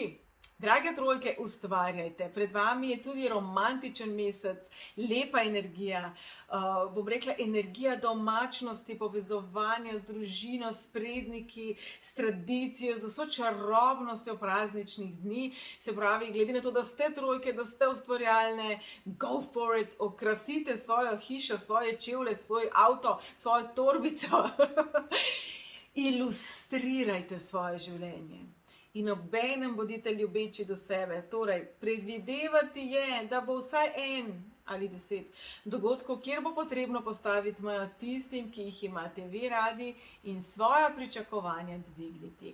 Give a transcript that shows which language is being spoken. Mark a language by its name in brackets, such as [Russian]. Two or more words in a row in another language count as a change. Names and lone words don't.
[Slovenian] Drage trojke, ustvarjajte. Pred vami je tudi romantičen mesec, lepa energija, bom rekla energija domačnosti, povezovanja z družino, s predniki, s tradicijo, z vso čarobnostjo prazničnih dni. Se pravi, glede na to, da ste trojke, da ste ustvarjalne, [English] go for it, [Slovenian] okrasite svojo hišo, svoje čevlje, svoj avto, svojo torbico. Ilustrirajte svoje življenje. In obenem bodite ljubeči do sebe. Torej, predvidevati je, da bo vsaj en ali 10 dogodkov, kjer bo potrebno postaviti mejo tistim, ki jih imate vi radi in svoja pričakovanja dvigniti.